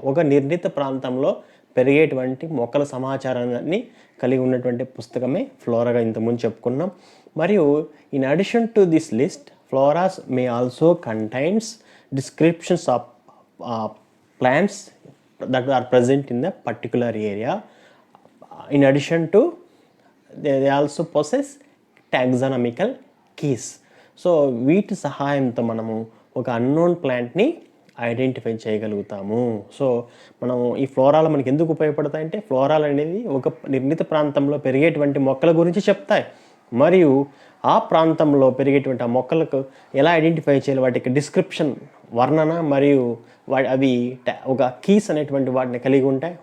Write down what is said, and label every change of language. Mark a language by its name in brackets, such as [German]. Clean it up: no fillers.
[Telugu] ఒక నిర్ణీత ప్రాంతంలో పెరిగేటువంటి మొక్కల సమాచారాన్ని కలిగి ఉన్నటువంటి పుస్తకమే ఫ్లోరాగా ఇంతకుముందు చెప్పుకున్నాం. మరియు [English] In addition to this list, floras may also contains descriptions of plants that are present in the particular area. In addition to, they also possess taxonomical keys. [Telugu] So వీటి సహాయంతో మనము ఒక అన్నోన్ ప్లాంట్ని ఐడెంటిఫై చేయగలుగుతాము. సో మనం ఈ ఫ్లోరాలు మనకి ఎందుకు ఉపయోగపడతాయంటే, ఫ్లోరాలు అనేది ఒక నిర్ణీత ప్రాంతంలో పెరిగేటువంటి మొక్కల గురించి చెప్తాయి. మరియు ఆ ప్రాంతంలో పెరిగేటువంటి ఆ మొక్కలకు ఎలా ఐడెంటిఫై చేయాలి, వాటికి డిస్క్రిప్షన్, వర్ణన మరియు అవి ఒక కీస్ అనేటువంటి వాటిని కలిగి ఉంటాయి.